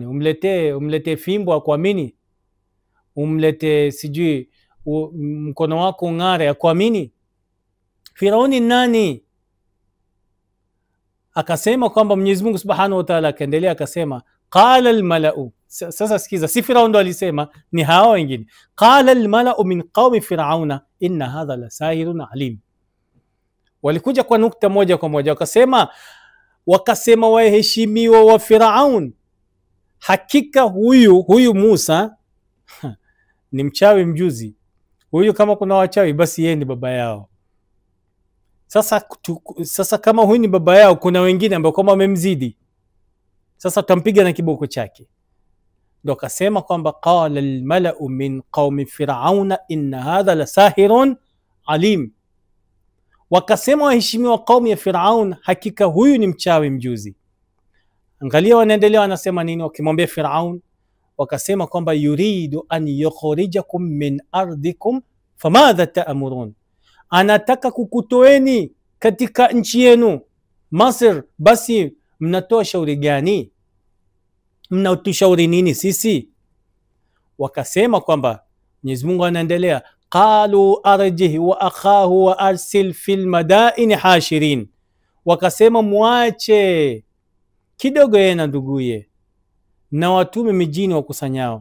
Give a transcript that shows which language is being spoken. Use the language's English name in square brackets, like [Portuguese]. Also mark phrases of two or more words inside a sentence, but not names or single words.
[Swahili] Umletee fimbo akuamini? Umletee sijui mkono wako ung'are akuamini? Firauni nani? Akasema kwamba Mwenyezi Mungu [Arabic] سبحانه وتعالى [Swahili] akaendelea akasema, [Arabic] قال الملأ. [Swahili] Sasa sikiza, si Firaun ndo alisema, ni hao wengine. [Arabic] قال الملأ من قوم فرعون إن هذا لساحر عليم. [Swahili] Walikuja kwa nukta moja kwa moja, wakasema waheshimiwa wa Firaun, hakika huyu Musa ni mchawi mjuzi. Huyu kama kuna wachawi basi yeye ni baba yao. Sasa kama huyu ni baba yao, kuna wengine ambao kama wamemzidi, sasa tampiga na kiboko chake. Ndio akasema kwamba [Arabic] قال الملأ من قوم فرعون إن هذا لساحر عليم. [Swahili] Wakasema waheshimiwa kaumu ya Firaun, hakika huyu ni mchawi mjuzi. Angalia wanaendelea wanasema nini wakimwambia Firaun, wakasema kwamba [Arabic] يريد أن يخرجكم من أرضكم فماذا تأمرون, [Swahili] anataka kukutoeni katika nchi yenu Masr, basi mnatoa shauri gani? Mnatushauri nini sisi? Wakasema kwamba, Mwenyezi Mungu anaendelea, [Arabic] قالوا أرجه وأخاه وأرسل في المدائن حاشرين, [Swahili] wakasema muache kidogo yeye na nduguye na watume mijini wakusanyao.